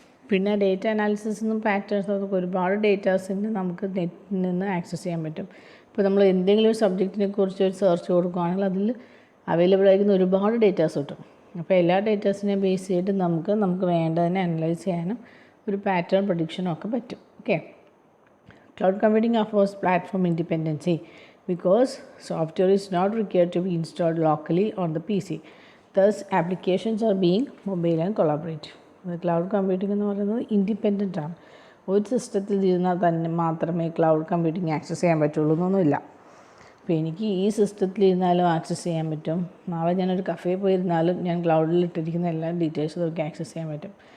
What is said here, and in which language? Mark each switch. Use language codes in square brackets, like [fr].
[ml] പിന്നെ ഡേറ്റ അനാലിസിസും പാറ്റേൺസും അതൊക്കെ ഒരുപാട് ഡേറ്റാസിന് നമുക്ക് നെറ്റിൽ നിന്ന് ആക്സസ് ചെയ്യാൻ പറ്റും. ഇപ്പോൾ നമ്മൾ എന്തെങ്കിലും ഒരു സബ്ജക്റ്റിനെ കുറിച്ച് ഒരു സെർച്ച് കൊടുക്കുകയാണെങ്കിൽ അതിൽ അവൈലബിൾ ആയിരിക്കുന്ന ഒരുപാട് ഡേറ്റാസ് കിട്ടും. അപ്പോൾ എല്ലാ ഡേറ്റാസിനെയും ബേസ് ചെയ്തിട്ട് നമുക്ക് വേണ്ടതിനെ അനലൈസ് ചെയ്യാനും ഒരു പാറ്റേൺ പ്രഡിക്ഷനും ഒക്കെ പറ്റും. Okay. [en] Cloud computing offers platform independency because software is not required to be installed locally on the PC. Thus, applications are being mobile and collaborative. [ml] Cloud computing എന്ന് പറയുന്നത് ഇൻഡിപെൻഡൻ്റ് ആണ്. ഒരു സിസ്റ്റത്തിൽ ഇരുന്നാൽ തന്നെ മാത്രമേ ക്ലൗഡ് കമ്പ്യൂട്ടിംഗ് ആക്സസ് ചെയ്യാൻ പറ്റുള്ളൂ എന്നൊന്നുമില്ല. അപ്പോൾ എനിക്ക് ഈ സിസ്റ്റത്തിൽ ഇരുന്നാലും ആക്സസ് ചെയ്യാൻ പറ്റും. നാളെ ഞാനൊരു കഫേ പോയിരുന്നാലും ഞാൻ ക്ലൗഡിൽ ഇട്ടിരിക്കുന്ന എല്ലാ ഡീറ്റെയിൽസും നമുക്ക് ആക്സസ് ചെയ്യാൻ പറ്റും.